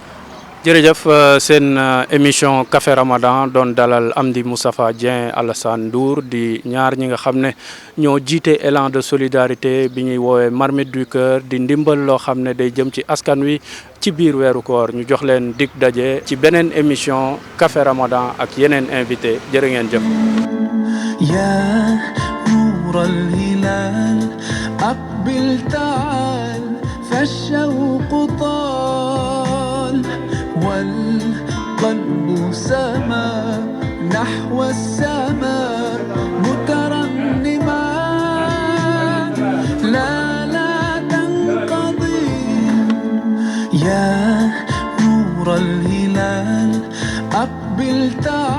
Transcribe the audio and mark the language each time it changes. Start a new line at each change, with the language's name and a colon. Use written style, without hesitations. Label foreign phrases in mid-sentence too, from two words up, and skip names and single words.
Wolof: jërëjëf seen émission Café Ramadan doon dalal Amdy Moustapha Dieng Alassane Ndour di ñaar ñi nga xam ne ñoo jiite
French: élan de solidarité
Wolof: bi ñuy woowee Marmite du Cœur di ndimbal loo xam ne day jëm ci askan wi ci biir weeru koor ñu jox leen dig daje ci beneen émission Café Ramadan ak yeneen invité jërë ngeen jëf.
Arabic: يا نور الهلال أقبل تعال فالشوق طال والقلب سما نحو السماء مترنما لا تنقضي يا نور الهلال أقبل تعال